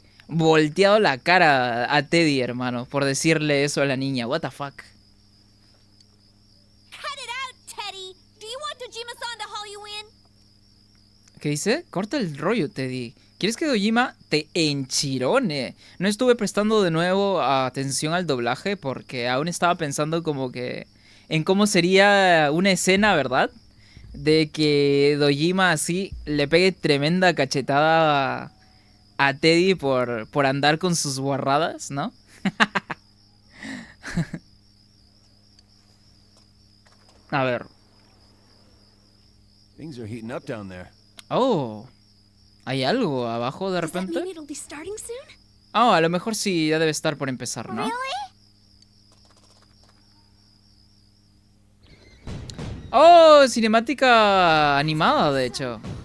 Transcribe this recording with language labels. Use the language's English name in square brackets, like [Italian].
[Spanish] volteado la cara a Teddy, hermano, por decirle eso a la niña. [English] What the fuck. Cut it out, Teddy. Do you want Dojima-san to haul you in? [Spanish] ¿Qué dice? Corta el rollo, Teddy. ¿Quieres que Dojima te enchirone? No estuve prestando de nuevo atención al doblaje porque aún estaba pensando como que en cómo sería una escena, ¿verdad? De que Dojima así le pegue tremenda cachetada a Teddy por andar con sus guarradas, ¿no? A ver. [English] Things are heating up down there. [Spanish] Oh, ¿hay algo abajo de [English] Does that [Spanish] repente? [English] mean it'll be starting soon? [Spanish] Oh, a lo mejor sí, ya debe estar por empezar, ¿no? Oh, cinemática animada, de hecho.